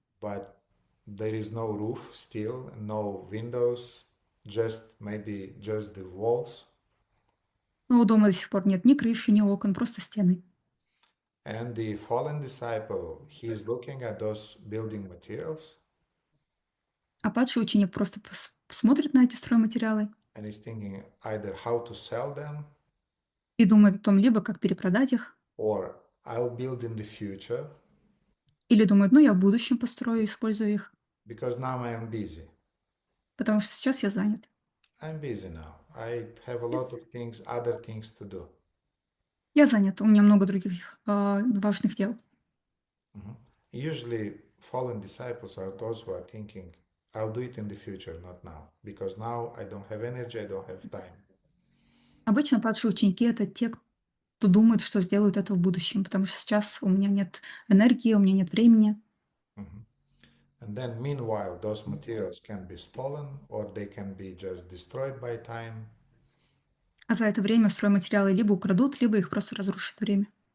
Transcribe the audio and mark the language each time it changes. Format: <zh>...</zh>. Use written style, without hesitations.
<en>But there is no roof still, no windows, maybe just the walls.</en> <ru>Но у дома до сих пор нет ни крыши, ни окон, просто стены.</ru> <en>And the fallen disciple, he is looking at those building materials.</en> <ru>А падший ученик просто смотрит на эти стройматериалы.</ru> <en>And he's thinking either how to sell them.</en> <ru>И думает о том, либо как перепродать их.</ru> <en>Or I'll build in the future.</en> <ru>Или думает, я в будущем построю, использую их.</ru> <en>Because now I am busy.</en> <ru>Потому что сейчас я занят.</ru> <en>I'm busy now. I have a lot of other things to do.</en> <ru>Я занят, у меня много других важных дел.</ru> <en>Usually fallen disciples are those who are thinking, I'll do it in the future, not now. Because now I don't have energy, I don't have time.</en> <ru>Обычно падшие ученики — это те, кто думает, что сделают это в будущем, потому что сейчас у меня нет энергии, у меня нет времени.</ru> <en>And then meanwhile, those materials can be stolen or they can be just destroyed by time.</en> <ru>А за это время стройматериалы либо украдут, либо их просто разрушит время.</ru>